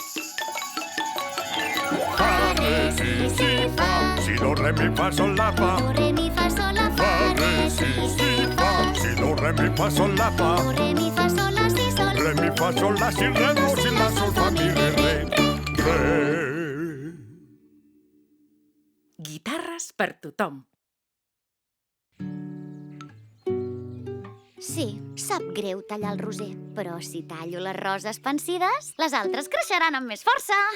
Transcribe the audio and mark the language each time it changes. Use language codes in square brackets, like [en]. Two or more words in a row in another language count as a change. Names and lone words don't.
[ca] Fa, re, si, fa. Si, do, re, mi, fa, sol, la, fa. Do, re, mi, fa, sol, la, fa. Fa, re, si, fa. Si, do, re, mi, fa, sol, la, fa. Do, re, mi, fa, sol, la, si, sol. Re, mi, fa, sol, la, si, re, do, si, la, sol, fa, mi, re, re. Guitarres per tothom. Sí, sap greu tallar el roser, però si tallo les roses pansides, les altres creixeran amb més força.